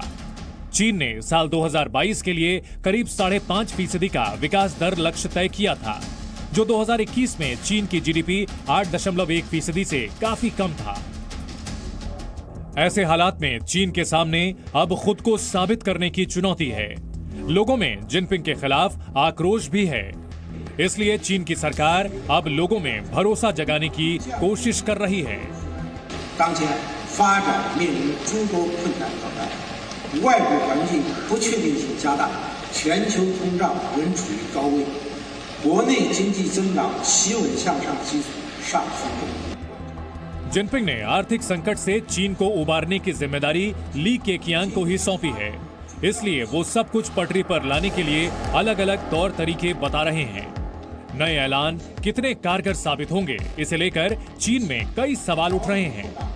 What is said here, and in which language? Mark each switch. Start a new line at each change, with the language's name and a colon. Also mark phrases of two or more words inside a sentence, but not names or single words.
Hindi: चीन ने साल 2022 के लिए करीब 5.5% का विकास दर लक्ष्य तय किया था, जो 2021 में चीन की जीडीपी 8.1% से काफी कम था। ऐसे हालात में चीन के सामने अब खुद को साबित करने की चुनौती है। लोगों में जिनपिंग के खिलाफ आक्रोश भी है, इसलिए चीन की सरकार अब लोगों में भरोसा जगाने की कोशिश कर रही है।
Chinese: 当前发展面临诸多困难挑战，外部环境不确定性加大，全球通胀仍处于高位，国内经济增长企稳向上基础尚丰厚。
Hindi: जिनपिंग ने आर्थिक संकट से चीन को उबारने की जिम्मेदारी ली केकियांग को ही सौंपी है, इसलिए वो सब कुछ पटरी पर लाने के लिए अलग अलग तौर तरीके बता रहे हैं। नए ऐलान कितने कारगर साबित होंगे, इसे लेकर चीन में कई सवाल उठ रहे हैं।